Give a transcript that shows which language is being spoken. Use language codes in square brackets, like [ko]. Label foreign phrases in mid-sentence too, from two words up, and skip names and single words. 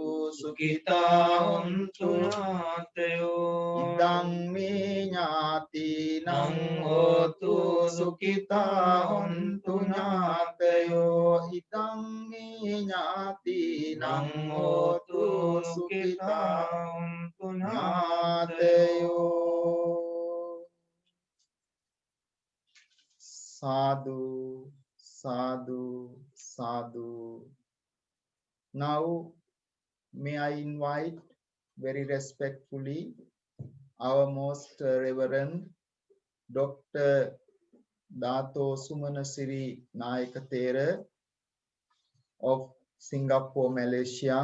[pi] සුඛිතා හොන්තු ඥාතයෝ ධම්මේ ඥාතිනං හෝතු සුඛිතා හොන්තු ඥාතයෝ ධම්මේ ඥාතිනං හෝතු සුඛිතා හොන්තු ඥාතයෝ sadhu sadhu sadhu. [en] Now may I invite very respectfully our most Reverend Dr. Dato Sumana Siri Thero of Singapore, Malaysia.